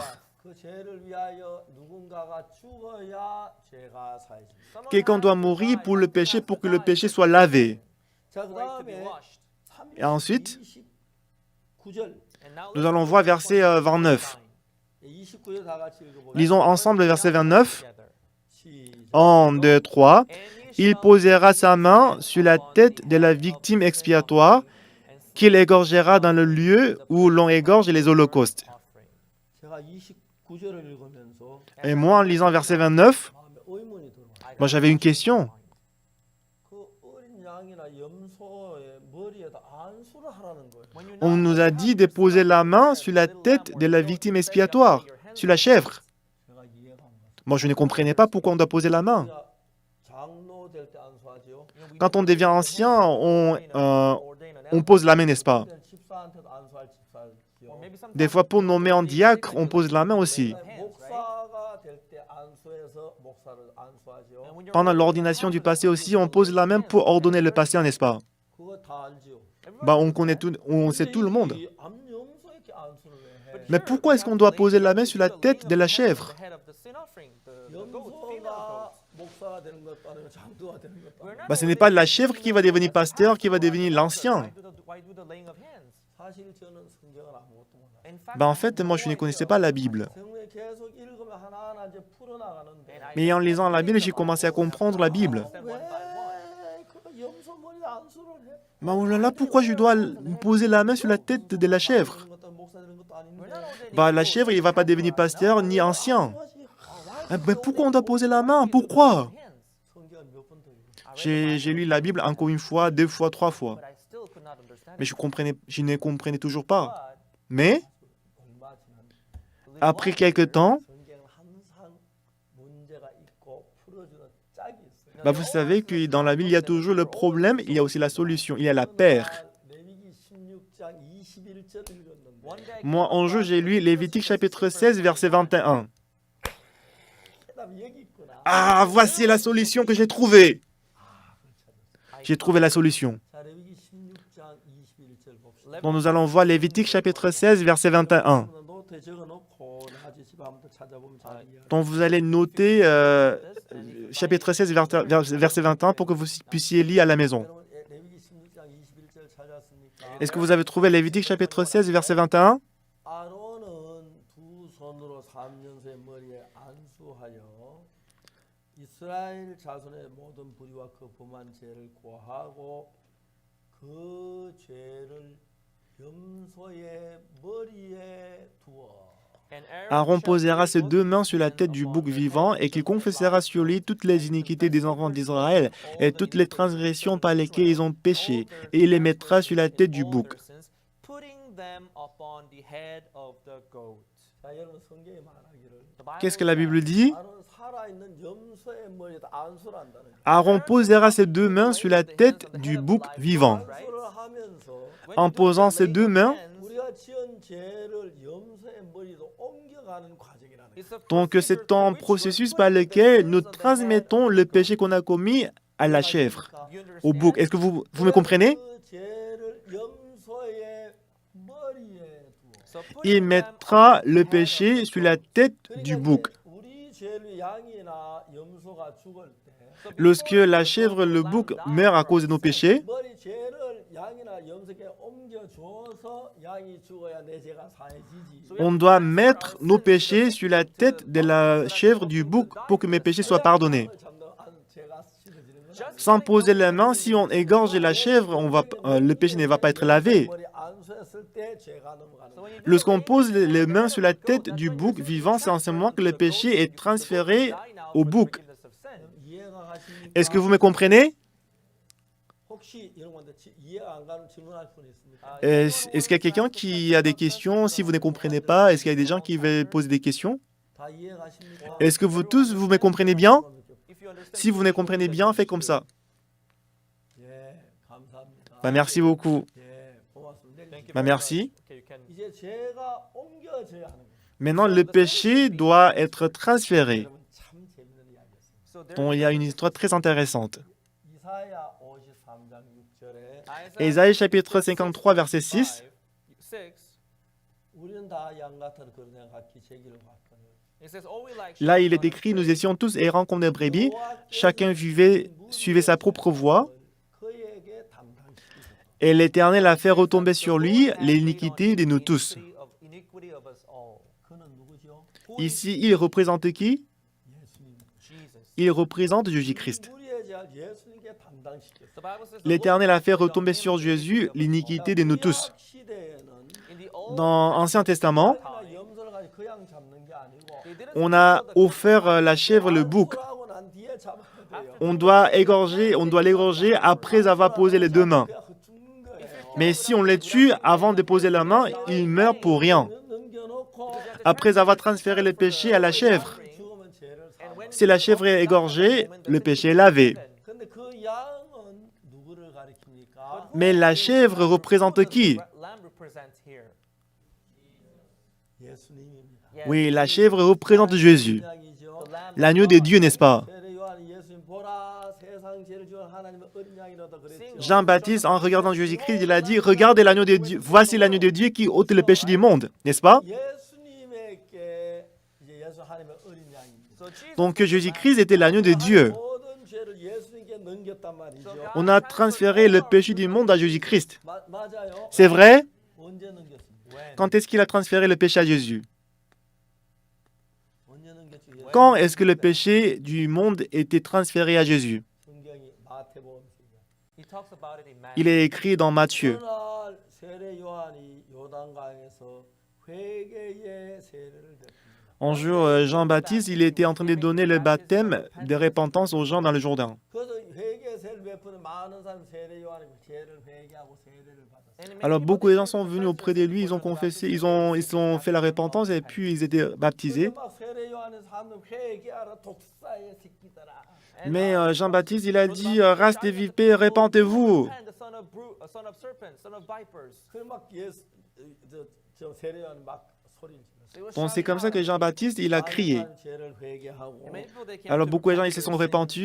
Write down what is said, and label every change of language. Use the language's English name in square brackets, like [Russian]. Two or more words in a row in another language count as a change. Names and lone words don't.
[Korean] 그 죄를 위하여 누군가가 죽어야 죄가 사해집니다. [French] Quelqu'un doit mourir pour le péché pour que le péché soit lavé. [Korean] 자, 그 [English] for it to be [Korean] 다음에 [English] washed. [French] Et ensuite, [Korean] 29절. [English] And now [French] nous allons voir verset 29. [Korean] 29절 다 같이 읽어보세요. [French] Lisons ensemble le verset 29. [English] together. [Korean] 시작. 1, 2, 3. [English] And he [French] Il [English] shall [French] posera sa main sur la tête de la victime expiatoire qu'il égorgera dans le lieu où l'on égorge les holocaustes. [English] offering. [Korean] 제가 29절을 읽으면서 [French] Et moi, en lisant verset 29, [Korean] 마음에 의문이 들어와요. [French] moi j'avais une question. [Korean] 그 어린 양이나 염소의 머리에다 안수를 하라는 거예요. [English] When you [French] On nous a dit de poser la main sur la tête de la victime expiatoire, sur la chèvre. [Korean] 제가 이해가 안 갔어요. [French] Moi, je ne comprenais pas pourquoi on doit poser la main. [Korean] 우리가 장로 될 때 안수하지요. [French] Quand on devient ancien, on pose la main, n'est-ce pas? [Korean] 집사한테도 안수할 집사지요. [French] Des fois, pour nommer en diacre, on pose la main aussi. [Korean] 목사가 될 때 안수해서 목사를 안수하지요. [French] Pendant l'ordination du passé aussi, on pose la main pour ordonner le passé, n'est-ce pas? [Korean] 그거 다 알지요. [French] Bah, on sait tout le monde. [Korean] 이 암염소에게 안수를 왜 해? [French] Mais pourquoi est-ce qu'on doit poser la main sur la tête de la chèvre? [Korean] 염소가 목사가 되는 것도 아니고 장로가 되는 것도 아니고 [French] Bah, ce n'est pas la chèvre qui va devenir pasteur, qui va devenir l'ancien. [Korean] 사실 저는 성경을 아무것도 몰라요. [French] Bah, en fait, moi, je ne connaissais pas la Bible. [Korean] 성경에 계속 읽으면 하나하나 이제 풀어나가는데 [French] Mais en lisant la Bible, j'ai commencé à comprendre la Bible. [Korean] 왜그 염소 머리에 안수를 해? [French] Bah, oh là là, pourquoi je dois poser la main sur la tête de la chèvre? [Korean] 그런 것도 목사 되는 것도 아닌데 [French] Bah, la chèvre, il ne va pas devenir pasteur ni ancien. Mais pourquoi on doit poser la main? Pourquoi? [Korean] 성경을 몇 번 더 읽어. [French] J'ai lu la Bible encore une fois, 2 fois, 3 fois. Mais je ne comprenais toujours pas. Mais, [Korean] 얼마 지났는데 [French] après quelque temps, [Korean] 성경은 항상 문제가 있고 풀어주는 짝이 있어요. [French] bah, vous savez que dans la Bible, il y a toujours le problème, il y a aussi la solution, il y a la paire. [Korean] 레위기 16장 21절 읽었는데 [French] Moi, en jeu, j'ai lu Lévitique chapitre 16, verset 21. [Korean] 그다음 여기 있구나. [French] Ah, voici la solution que j'ai trouvée. J'ai trouvé la solution. [Korean] 자, 레위기 16장 21절 봅시다. [French] Donc, nous allons voir Lévitique chapitre 16, verset 21. [Korean] 노트에 적어놓고 나중에 집에 한번 더 찾아보면 잘 이해할 [French] Donc, vous allez noter chapitre 16, verset 21, pour que vous puissiez lire à la maison. [Korean] 여러분, 레위기 16장 21절 찾았습니까? [French] Est-ce que vous avez trouvé Lévitique chapitre 16, verset 21? [Korean] 아론은 두 손으로 3년새 머리에 안수하여 이스라엘 자손의 모든 불의와 그 범한 죄를 고하고 그 죄를 염소의 머리에 두어. [French] Aaron posera ses 2 mains sur la tête du bouc vivant et qu'il confessera sur lui toutes les iniquités des enfants d'Israël et toutes les transgressions par lesquelles ils ont péché, et il les mettra sur la tête du bouc. [Korean] 자, 여러분 성경에 말하기를 [French] Qu'est-ce que la Bible dit? [Korean] 아론 살아있는 염소의 머리에다 안수를 한다는 거예요. [French] Aaron posera ses 2 mains sur la tête du bouc vivant. [Korean] 안수를 하면서 [French] En posant ses 2 mains, [Korean] 우리가 지은 죄를 염소의 머리로 옮겨가는 과정이라는 거예요. [French] donc c'est un processus par lequel nous transmettons le péché qu'on a commis à la chèvre, au bouc. Est-ce que vous me comprenez? [Korean] 그 죄를 염소의 머리에 두어. [French] Il mettra le péché sur la tête du bouc. [Korean] 우리 죄를 양이나 염소가 죽을 때 [French] Lorsque la chèvre, le bouc meurt à cause de nos péchés, [Korean] 머리 죄를 양이나 염소에게 옮겨 주어서 양이 죽어야 내 죄가 사해지지. [French] on doit mettre nos péchés sur la tête de la chèvre du bouc pour que mes péchés soient pardonnés. [Korean] 죄가 씻어지는 건 [French] Sans poser la main, si on égorge la chèvre, le péché ne va pas être lavé. [Korean] 머리 안수했을 때 죄가 넘어가는 거예요. [French] Lorsqu'on pose les mains sur la tête du bouc vivant, c'est en ce moment que le péché est transféré au bouc. [Korean] 이해가 가십니까? [French] Est-ce que vous me comprenez? [Korean] 혹시 이런 건데 이해가 안 가는 질문할 분 있습니까? [French] Est-ce qu'il y a quelqu'un qui a des questions? Si vous ne comprenez pas, est-ce qu'il y a des gens qui veulent poser des questions? [Korean] 다 이해 가십니까? [French] Est-ce que vous tous, vous me comprenez bien? Si vous me comprenez bien, faites comme ça. [Korean] 예, 감사합니다. [French] Bah, merci beaucoup. [Korean] 예, 고맙습니다. [French] Bah, merci. [Korean] 이제 죄가 옮겨져야 하는 거예요. [French] Maintenant, le péché doit être transféré. [Korean] 여러분 참 재밌는 이야기였습니다. [French] Donc, il y a une histoire très intéressante. [Korean] 이사야 53장 6절에 [French] Ésaïe chapitre 53, verset 6. [Korean] 우리는 다 양 같은 그런 양 같이 제 길을 갔거늘. [French] Là, il est écrit, nous étions tous errants comme des brebis. Chacun suivait sa propre voie. [Korean] 그에게 담당시키소서. [French] Et l'Éternel a fait retomber sur lui l'iniquité de nous tous. [Korean] 그는 누구죠? [French] Ici, il représente qui? [Korean] 예수님. [French] Il représente Jésus-Christ. [Korean] 우리의 죄를 예수님께 담당시켰어요. [French] L'Éternel a fait retomber sur Jésus l'iniquité de nous tous. [Korean] 시대에는 [French] Dans l'Ancien Testament, [Korean] 염소를 가지고 그 양 잡는 게 아니고 [French] on a offert la chèvre, le bouc. [Korean] 하고 난 뒤에 잡아야 돼요. [French] On doit l'égorger après avoir posé les 2 mains. [Korean] 그래야 그 죽는 거예요. [French] Mais si on les tue avant de poser la main, ils meurent pour rien. [Korean] 넘겨놓고 [French] Après avoir transféré le péché à la chèvre. [Korean] 죽으면 죄를 사. [French] Si la chèvre est égorgée, le péché est lavé. [Korean] 근데 그 양은 누구를 가리킵니까? [French] Mais la chèvre représente qui? [Korean] 예수님입니다. [French] Oui, la chèvre représente Jésus, [Korean] 양이죠. [French] l'agneau de Dieu, n'est-ce pas? [Korean] 세례 요한이 예수님 보라 세상 죄를 지은 하나님의 어린 양이로다 그랬죠. [French] Jean-Baptiste, en regardant Jésus-Christ, il a dit, regardez l'agneau de Dieu, voici l'agneau de Dieu qui ôte le péché du monde, n'est-ce pas? [Korean] 예수님에게 이제 예수 하나님의 어린 양입니다. [French] Donc Jésus-Christ était l'agneau de Dieu. [Korean] 모든 죄를 예수님께 넘겼단 말이죠. [French] On a transféré le péché du monde à Jésus-Christ. [Korean] 맞아요. [French] C'est vrai? [Korean] 언제 넘겼습니까? [French] Quand est-ce qu'il a transféré le péché à Jésus? [Korean] 언제 넘겼죠? [French] Quand est-ce que le péché du monde était transféré à Jésus? [Korean] 성경이 마태복음 [French] Il est écrit dans Matthieu. [Korean] 그날 세례 요한이 요단강에서 회개의 세례를 베풉니다. [French] Un jour, Jean-Baptiste, il était en train de donner le baptême de repentance aux gens dans le Jourdain. [Korean] 그래서 회개의 세례를 베푸는 많은 사람 세례 요한이 죄를 회개하고 세례를 받았어요. [French] Alors beaucoup de gens sont venus auprès de lui, ils ont confessé, ils ont fait la repentance et puis ils étaient baptisés. [Korean] 막 세례 요한의 사람들 회개하라 독사의 새끼들아. [French] Mais Jean-Baptiste, il a dit, race des vipères, repentez-vous. [Korean] 그막 예수 저 세례 요한이 막 소리를 질렀어요. [French] Donc c'est comme ça que Jean-Baptiste, il a crié. [Korean] 많은 죄를 회개하고 [French] Alors beaucoup de gens, ils se sont repentis,